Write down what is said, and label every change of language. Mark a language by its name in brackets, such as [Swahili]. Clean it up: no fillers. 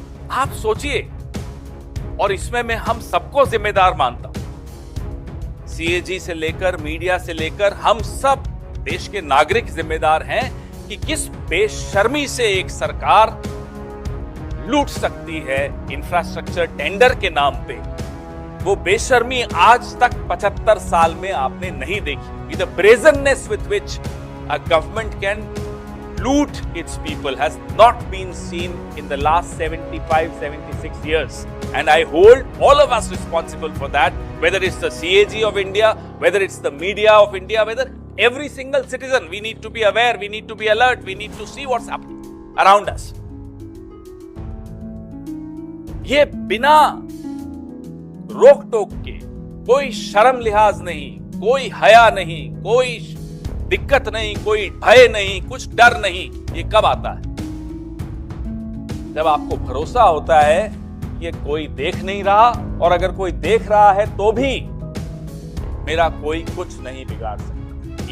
[Hindi] आप सोचिए, और इसमें मैं हम सबको जिम्मेदार मानता हूं, सीएजी से लेकर मीडिया से लेकर हम सब देश के नागरिक जिम्मेदार हैं कि किस बेशर्मी से एक सरकार लूट सकती है इंफ्रास्ट्रक्चर टेंडर के नाम पे। वो बेशर्मी आज तक 75 साल में आपने नहीं देखी। [English] The brazenness with which a government can loot its people has not been seen in the last 76 years. And I hold all of us responsible for that, whether it's the CAG of India, whether it's the media of India, whether every single citizen. We need to be aware, we need to be alert, we need to see what's happening around us. [Hindi] ये बिना रोक टोक के, कोई शर्म लिहाज नहीं, कोई हया नहीं, कोई दिक्कत नहीं, कोई भय नहीं, कुछ डर नहीं, ये कब आता है? जब आपको भरोसा होता है कि कोई देख नहीं रहा, और अगर कोई देख रहा है तो भी मेरा कोई कुछ नहीं बिगाड़ सकता।